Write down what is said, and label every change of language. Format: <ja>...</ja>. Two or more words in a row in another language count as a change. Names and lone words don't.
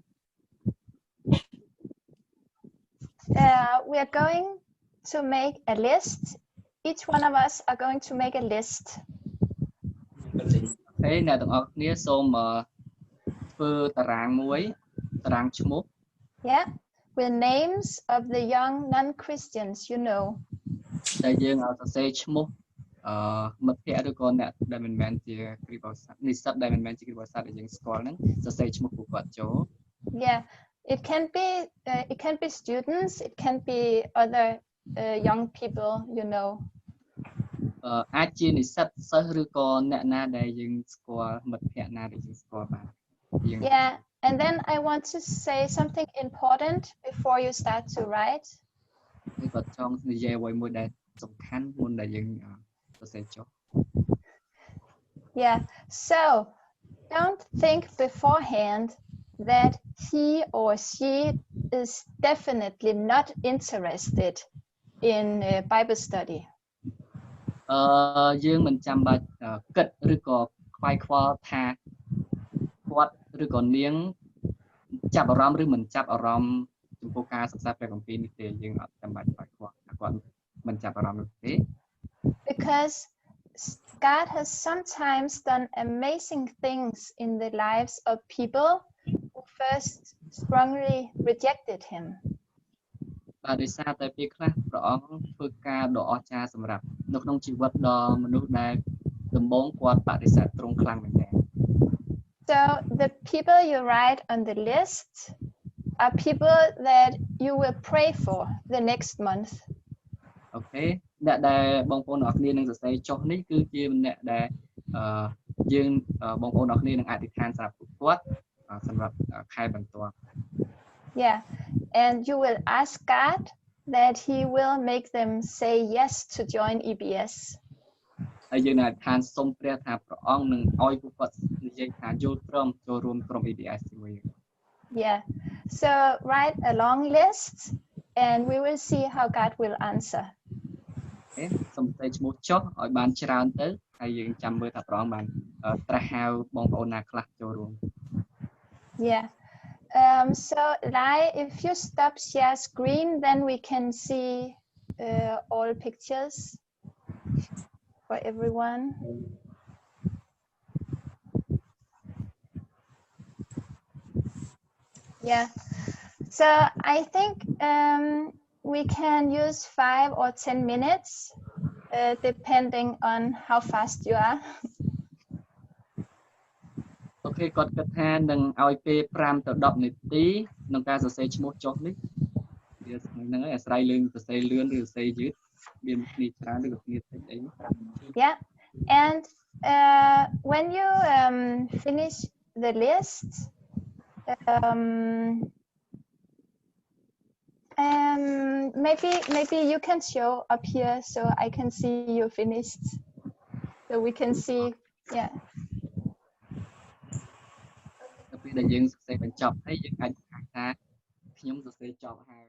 <en>We are going to make a list. Each one of us are going to make a list.</en> <km>អូខេអ្នកទាំងអស់គ្នាសូមធ្វើតារាងមួយតារាងឈ្មោះ</km> <en>Yeah, with names of the young non-Christians, you know.</en> <km>ដែលយើងឲ្យសរសេរឈ្មោះមិត្តភ័ក្តិឬក៏អ្នកដែលមិនមែនជាគ្រីស្ទបរិស័ទនិស្សិតដែលមិនមែនជាគ្រីស្ទបរិស័ទដែលយើងស្គាល់ហ្នឹងសរសេរឈ្មោះពួកគាត់ចូល</km> <en>Yeah, it can be students, it can be other young people, you know.</en> <km>អាចជានិស្សិតសិស្សឬក៏អ្នកណាដែលយើងស្គាល់មិត្តភ័ក្តិណាដែលយើងស្គាល់បាន</km> <en>Yeah, and then I want to say something important before you start to write.</en> <km>ហើយគាត់ចង់និយាយអ្វីមួយដែលសំខាន់មុនដែលយើងសរសេរចុះ</km> <en>Yeah, so don't think beforehand that he or she is definitely not interested in Bible study.</en> <km>យើងមិនចាំបាច់គិតឬក៏ខ្វាយខ្វល់ថាគាត់ឬក៏នាងចាប់អារម្មណ៍ឬមិនចាប់អារម្មណ៍ចំពោះការសិក្សាព្រះគម្ពីរនេះទេយើងអត់ចាំបាច់ខ្វាយខ្វល់ថាគាត់មិនចាប់អារម្មណ៍នោះទេ</km> <en>because God has sometimes done amazing things in the lives of people who first strongly rejected him.</en> <km>បាទដោយសារតែពេលខ្លះព្រះអង្គធ្វើការដ៏អស្ចារ្យសម្រាប់នៅក្នុងជីវិតដល់មនុស្សដែលដំបូងគាត់បដិសេធទ្រង់ខ្លាំងមែនទែន</km> <en>So the people you write on the list are people that you will pray for the next month.</en> <km>អូខេអ្នកដែលបងប្អូនទាំងអស់គ្នានឹងសរសេរចុះនេះគឺជាអ្នកដែលយើងបងប្អូនទាំងអស់គ្នានឹងអធិដ្ឋានសម្រាប់គាត់សម្រាប់ខែបន្ទាប់</km> <en>Yeah, and you will ask God that he will make them say yes to join EBS.</en> <km>ហើយយើងនឹងអធិដ្ឋានសូមព្រះថាព្រះអង្គនឹងឲ្យពួកគាត់និយាយថាយល់ព្រមចូលរួមក្រុម EBS ជាមួយយើង</km> <en>Yeah, so write a long list and we will see how God will answer.</en> <km>អូខេសូមសរសេរឈ្មោះចុះឲ្យបានច្រើនទៅហើយយើងចាំមើលថាព្រះអង្គបានត្រាស់ហៅបងប្អូនណាខ្លះចូលរួម</km> <en>Yeah. So Lai, if you stop share screen, then we can see all pictures for everyone. Yeah. So I think we can use 5 or 10 minutes, depending on how fast you are.</en> <km>អូខេគាត់គិតថានឹងឲ្យពេល5ទៅ10នាទីក្នុងការសរសេរឈ្មោះចុះនេះវាហ្នឹងហើយអាស្រ័យលើសរសេរលឿនឬសរសេរយឺតមានគ្នាច្រើនឬក៏គ្នាតិចអី</km> <en>Yeah, and when you finish the list, maybe you can show up here so I can see you finished, so we can see. Yeah.</en> <km>ពេលដែលយើងសរសេរបញ្ចប់ហើយយើងអាចបង្ហាញថាខ្ញុំសរសេរចប់ហើយ</km>